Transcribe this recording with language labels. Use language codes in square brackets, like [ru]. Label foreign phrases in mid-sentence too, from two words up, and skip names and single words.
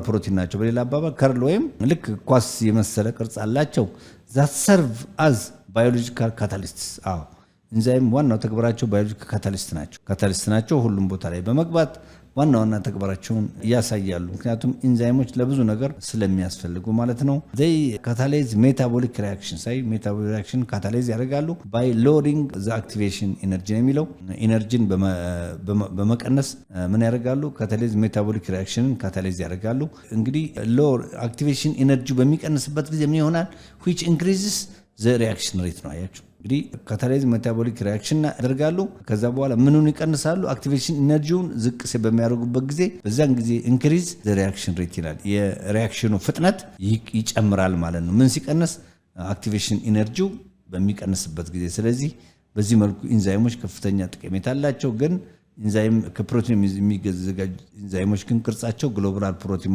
[am] ፕሮቲን ናቸው። በሌላ አባባል ከርል ወይም ልክ ኳስ የመሰለ ቅርጽ አላቸው። [en] that serve as biological catalysts። [am] ኢንዛይም ዋናው ተግባራቸው [en] biological catalyst [am] ናቸው። ሁሉም ቦታ ላይ በመግባት ዋና ተግባራቸውን ያሳያሉ። ምክንያቱም ኢንዛይሞች ለብዙ ነገር ስለሚያስፈልጉ ማለት ነው። [en] they catalyze metabolic reactions metabolic reaction [am] ካታላይዝ ያደርጋሉ [en] by lowering the activation energy [am] የሚለው ኢነርጂን በመቀነስ ምን ያደርጋሉ? [en] catalyze metabolic reactionን [am] ካታላይዝ ያደርጋሉ። እንግዲህ [en] low activation energy [am] በሚቀንስበት ጊዜ ምን ይሆናል? [en] which increases the reaction rate [am] ነው። አያችሁ እንግዲህ [en] catalyze metabolic reaction [am] ያደርጋሉ። ከዛ በኋላ ምኑን ይቀንሳሉ? [en] activation energy [am] ዝቅ በሚያደርጉበት ጊዜ በዛን ጊዜ [en] increase the reaction rate [am] ይላል። የሪአክሽኑ ፍጥነት ይጨምራል ማለት ነው። ምን ሲቀንስ? [en] activation energy [am] በሚቀንስበት ጊዜ። ስለዚህ በዚህ መልኩ ኢንዛይሞች ከፍተኛ ጠቀሜታ አላቸው። ግን ኢንዛይም ከፕሮቲን የሚዘጋጁ ኢንዛይሞች ግን ቅርጻቸው [en] globular protein